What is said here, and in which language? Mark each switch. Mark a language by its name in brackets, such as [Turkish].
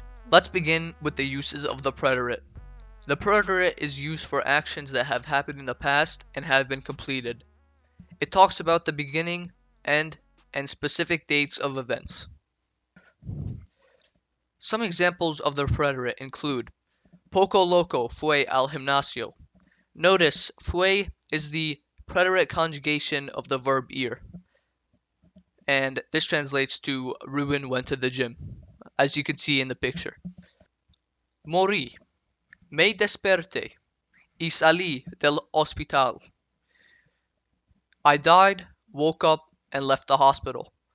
[English] Let's begin with the uses of the Preterite. The Preterite is used for actions that have happened in the past and have been completed. It talks about the beginning, end, and specific dates of events. Some examples of the Preterite include [Spanish] Poco loco fue al gimnasio. [English] Notice, fue is the preterite conjugation of the verb ir, and this translates to Ruben went to the gym, as you can see in the picture. [Spanish] Morí, me desperté y salí del hospital. [English] I died, woke up, and left the hospital.